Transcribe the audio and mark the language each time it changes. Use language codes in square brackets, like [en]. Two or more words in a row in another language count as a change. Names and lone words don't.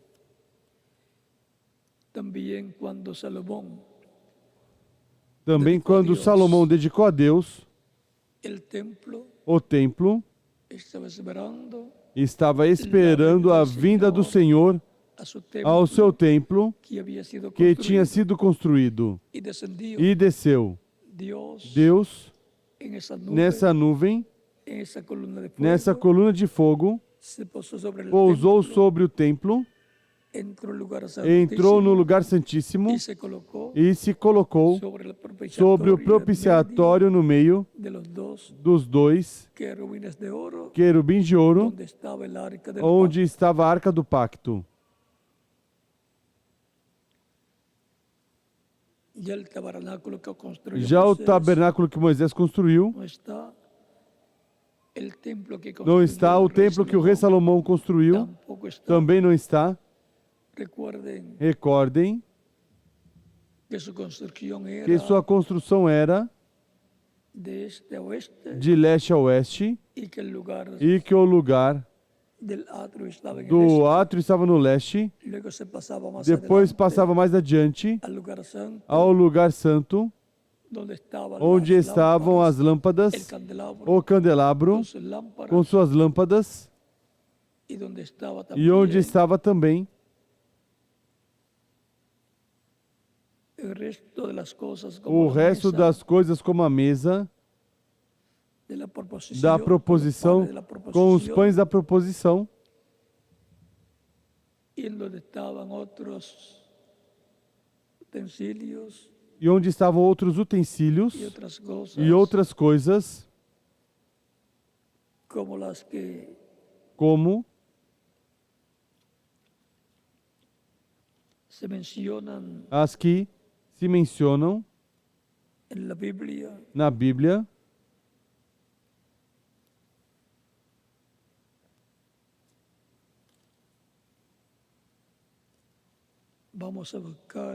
[pt] Também quando Salomão dedicou a Deus o templo, estava esperando a vinda do Senhor [es] a su [pt] ao templo seu templo [es] que había sido [pt] que tinha [es] construido [pt] sido construído [es] y descendió [pt] e desceu. [es] Dios [pt] Deus, [es] en esa nube, [pt] nessa nuvem, [es] en esa columna de fuego, [pt] nessa coluna de fogo, [es] se posó sobre el [pt] pousou templo, sobre o templo, [es] entró al lugar [pt] entrou no [es] santísimo [pt] lugar santíssimo [es] y se colocó [pt] e se colocou [es] sobre el [pt] sobre o [es] propiciatorio en medio [pt] propiciatório no meio [es] de los dos [pt] dos dois [es] querubines de oro [pt] querubins de ouro, [es] donde estaba el arca del [pt] onde [es] pacto. [pt] estava a arca do pacto. [es] Ya el tabernáculo que construyó [pt] Já o Moisés tabernáculo que Moisés construiu, [es] no está. El templo que [pt] não [es] construyó [pt] está. O [es] el rey [pt] templo que o rei Salomão construiu [es] tampoco está. [pt] também não está. [es] Recuerden [pt] Recordem [es] que su construcción era [pt] que sua construção era [es] de este a oeste [pt] de leste a oeste [es] y que el lugar [pt] e que o lugar [es] del atrio estaba en el [pt] do [es] este. [pt] átrio estava no leste, [es] Luego se pasaba más [pt] depois [es] adelante [pt] passava mais adiante [es] al lugar santo [pt] ao lugar santo, [es] donde estaban [pt] onde [es] las [pt] estavam [es] lámparas, [pt] as lâmpadas, [es] el candelabro [pt] o candelabro [es] con sus lámparas [pt] com suas lâmpadas, [es] y donde estaba [pt] e onde [es] también [pt] estava também [es] el resto de las cosas como [pt] o [es] la [pt] resto [es] mesa [pt] das coisas, como a mesa [es] de la proposición, [pt] da [es] con los [pt] proposição, [es] panes de la [pt] com os [es] proposición, [pt] pães da proposição, [es] y en donde estaban otros utensilios [pt] e onde estavam outros utensílios [es] y otras cosas [pt] e outras coisas, [es] como las que [pt] como [es] se mencionan [pt] as que se mencionam [es] en la Biblia [pt] na Bíblia. [es] vamos a buscar